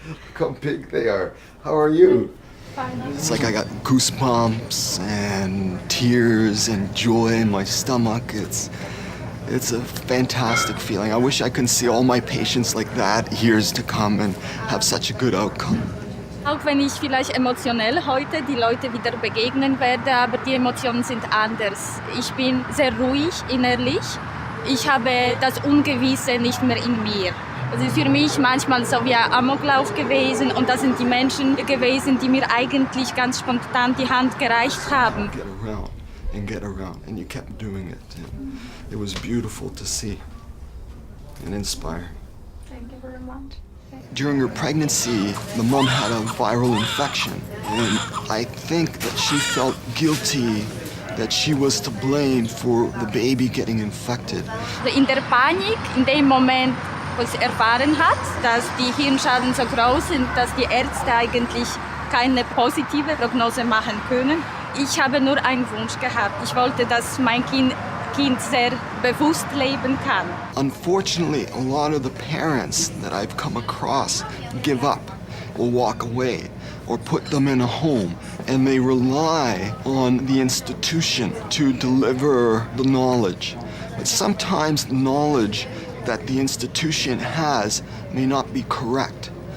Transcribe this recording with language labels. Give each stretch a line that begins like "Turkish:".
English: Look how big they are. How are you? Fine. It's like I got goosebumps and tears and joy in my stomach. It's a fantastic feeling. I wish I could see all my patients like that years to come and have such a good outcome.
German: Auch wenn ich vielleicht emotionell heute die Leute wieder begegnen werde, aber die Emotionen sind anders. Ich bin sehr ruhig innerlich. Ich habe das Ungewisse nicht mehr in mir. Es ist für mich manchmal so wie ein Amoklauf gewesen und das sind die Menschen gewesen, die mir eigentlich ganz spontan die Hand gereicht haben.
English: Get around and get around, and you kept doing it. And it was beautiful to see and inspiring. Thank you very much. During her pregnancy, the mom had a viral infection, and I think that she felt guilty that she was to blame for the baby getting infected.
German: In der Panik, in dem Moment, wo sie erfahren hat, dass die Hirnschaden so groß sind, dass die Ärzte eigentlich keine positive Prognose machen können. Ich habe nur einen Wunsch gehabt. Ich wollte, dass mein Kind sehr bewusst leben kann.
English: Unfortunately, a lot of the parents that I've come across give up or walk away or put them in a home, and they rely on the institution to deliver the knowledge. But sometimes the knowledge that the institution has may not be correct.